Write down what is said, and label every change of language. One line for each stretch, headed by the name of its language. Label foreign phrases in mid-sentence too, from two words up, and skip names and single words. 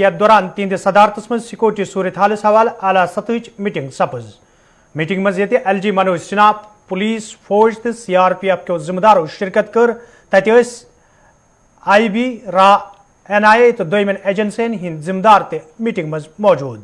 Kashmiri: यथ दौरान तिहंद सदारतस मज सिक्योरिटी सूरत हालस हवाल आला सतह मीटिंग सपज। मीटिंग मज ये LG मनोज सिन्हा पुलिस फौज तो CRPF के जिम्मेदारों शिरकत कर तत IB रा NIA तो दोयमन एजेंसियन हिंद जिम्मेदार ते मीटिंग मज मौजूद।